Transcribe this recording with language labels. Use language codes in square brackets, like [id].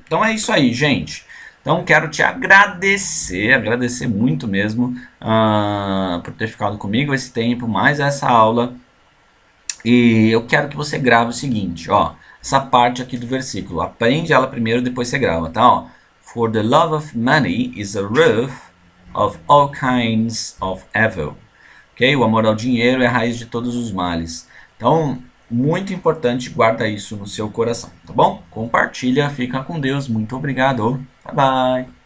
[pt] Então é isso aí, gente. Então quero te agradecer muito mesmo por ter ficado comigo esse tempo, mais essa aula. E eu quero que você grave o seguinte, ó, essa parte aqui do versículo. Aprende ela primeiro, depois você grava, tá? Ó. [en] For the love of money is a root of all kinds of evil. [pt] Ok? O amor ao dinheiro é a raiz de todos os males. Então, muito importante, guarda isso no seu coração, tá bom? Compartilha, fica com Deus. Muito obrigado. Bye bye.